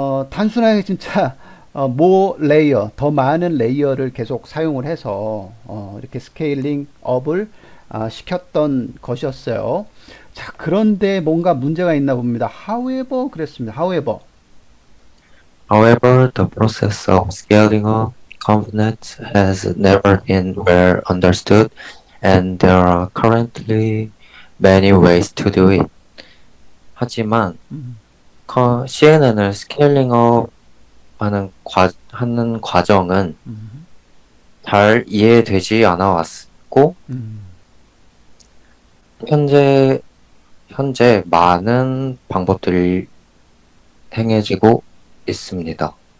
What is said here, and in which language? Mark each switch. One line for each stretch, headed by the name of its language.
Korean: 단순하게 진짜 모 레이어, 더 많은 레이어를 계속 사용을 해서 이렇게 스케일링 업을 시켰던 것이었어요. 자, 그런데 뭔가 문제가 있나 봅니다.
English: However,
Korean: 그랬습니다.
English: However, the process of scaling up components has never been well understood, and there are currently many ways to do it.
Korean: 하지만 음, CNN을 스케일링업 하는 과정은 음, 잘 이해되지 않아 왔고, 음, 현재, 현재 많은 방법들이 행해지고 있습니다.